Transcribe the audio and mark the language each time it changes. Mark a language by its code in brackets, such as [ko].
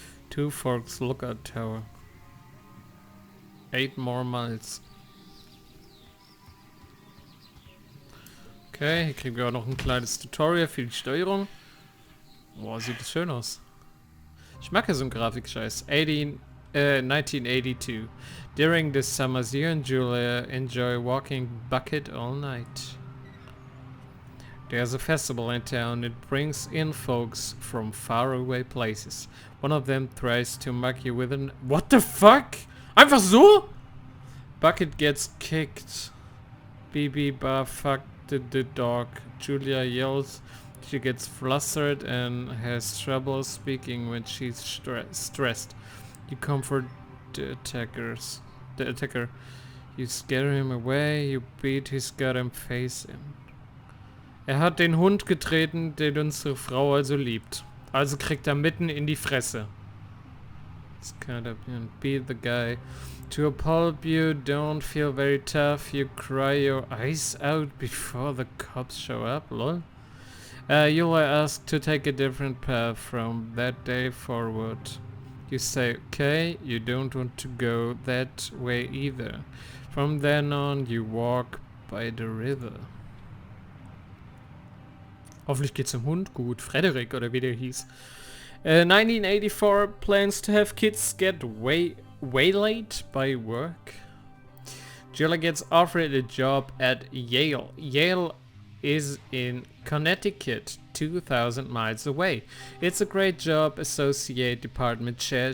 [en] Two Forks Lookout Tower. 8 more miles. [de] Okay, hier kriegen wir auch noch ein kleines Tutorial für die Steuerung. Boah, sieht das schön aus. Ich mag ja so einen Grafikscheiß. [en] 1982. During the summers, you and Julia enjoy walking Bucket all night. There's a festival in town. It brings in folks from faraway places. One of them tries to mug you with an... What the fuck? [de] Einfach so? [en] Bucket gets kicked. BB bar fucked the dog. Julia yells She gets flustered and has trouble speaking when she's stressed. You comfort the attacker. You scare him away, you beat his goddamn face in. [de] Er hat den Hund getreten, den unsere Frau also liebt. Also kriegt er mitten in die Fresse. [en] It's kind of, beat the guy. To a pulp, you don't feel very tough. You cry your eyes out before the cops show up, lol. You'll ask to take a different path from that day forward. You say, okay, you don't want to go that way either. From then on, you walk by the river. [de] Hoffentlich geht's dem Hund gut. Frederick oder wie der hieß. [en] 1984 plans to have kids get waylaid by work. Julia gets offered a job at Yale. Yale is in Connecticut, 2,000 miles away. It's a great job, associate department chair.